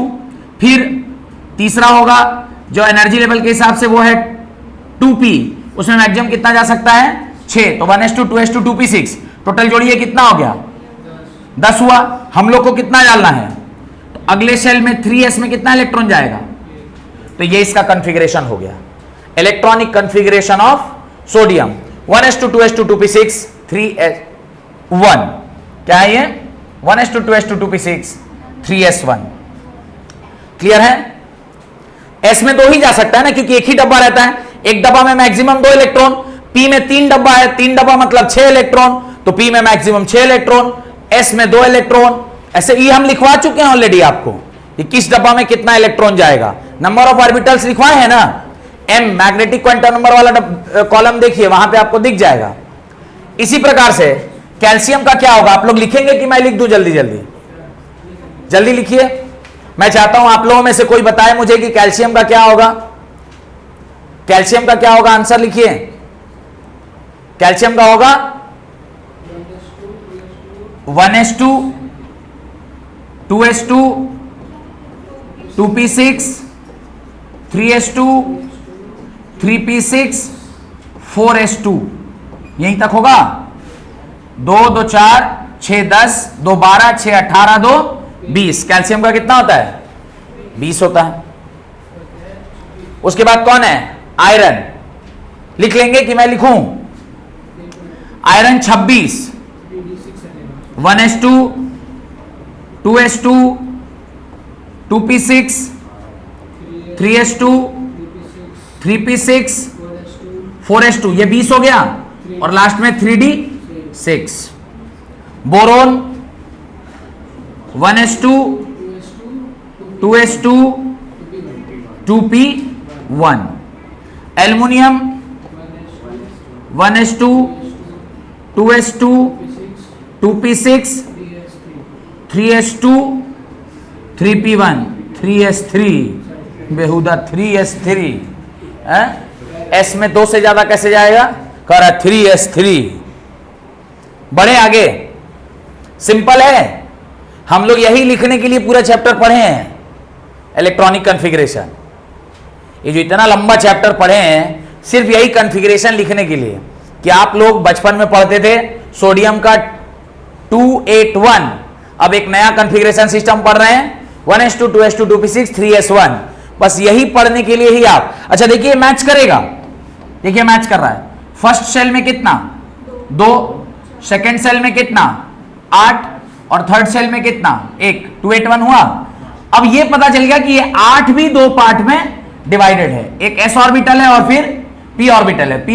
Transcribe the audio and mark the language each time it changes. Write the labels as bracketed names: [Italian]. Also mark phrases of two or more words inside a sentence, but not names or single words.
[Hindi] फिर तीसरा होगा जो [English] energy level [Hindi] के हिसाब से वो है 2p, उसमें मैक्सिमम कितना जा सकता है, 6, तो 1s2 2s2 2p6, टोटल जोड़िए कितना हो गया, 10 हुआ। हम लोग को कितना डालना है, तो अगले सेल में 3s में कितना इलेक्ट्रॉन जाएगा, तो ये इसका कॉन्फ़िगरेशन हो गया, [English] electronic configuration of sodium, [Hindi] 1s2 2s2 2p6 3s1, क्या है ये, 1s2 2s2 2p6 3s1। क्लियर है? s में 2 ही जा सकता है ना, क्योंकि एक ही डब्बा रहता है, एक डब्बा में मैक्सिमम 2 इलेक्ट्रॉन, p में 3 डब्बा है, 3 डब्बा मतलब 6 इलेक्ट्रॉन, तो p में मैक्सिमम 6 इलेक्ट्रॉन, s में 2 इलेक्ट्रॉन। ऐसे ये हम लिखवा चुके हैं ऑलरेडी आपको कि किस डब्बा में कितना इलेक्ट्रॉन जाएगा, [English] number of orbitals [Hindi] लिखवाए हैं ना, m [English] magnetic quantum number [Hindi] वाला कॉलम देखिए वहां पे आपको दिख जाएगा। इसी प्रकार से कैल्शियम का क्या होगा, आप लोग लिखेंगे कि मैं लिख दूं, जल्दी लिखिए। मैं चाहता हूं आप लोगों में से कोई बताए मुझे कि कैल्शियम का क्या होगा, आंसर लिखिए। कैल्शियम का होगा 1s2 2s2 2p6 3s2 3p6 4s2, यहीं तक होगा। 2 2 4 6 10 2 12 6 18 2 20। कैल्शियम का कितना होता है, 20 होता है। उसके बाद कौन है, आयरन। लिख लेंगे कि मैं लिखूं, आयरन 26, 1s2 2s2 2p6 3s2 3p6 4s2, ये 20 हो गया, और लास्ट में 3d6। बोरोन 1s2 2s2 2p1। एल्युमिनियम 1s2 2s2 2p6 3s2 3p1 3s3। बेहुदा 3s3 S में 2 से ज्यादा कैसे जाएगा? कह रहा 3s3। बढ़े आगे, सिंपल है। हम लोग यही लिखने के लिए पूरा चैप्टर पढ़े हैं, [English] electronic configuration. [Hindi] ये जो इतना लंबा चैप्टर पढ़े हैं सिर्फ यही कॉन्फ़िगरेशन लिखने के लिए कि आप लोग बचपन में पढ़ते थे सोडियम का 281, अब एक नया [English] configuration system [Hindi] पढ़ रहे हैं 1s2 2s2 2p6 3s1। बस यही पढ़ने के लिए ही आप। अच्छा देखिए मैच करेगा, देखिए मैच कर रहा है। [English] first cell [Hindi] में कितना? 2, [English] second cell [Hindi] में कितना? 8 और [English] third cell [Hindi] में कितना? 1, 281 हुआ। अब ये पता चल गया कि ये 8 भी 2 पार्ट में डिवाइडेड है, एक s ऑर्बिटल है और फिर p ऑर्बिटल है।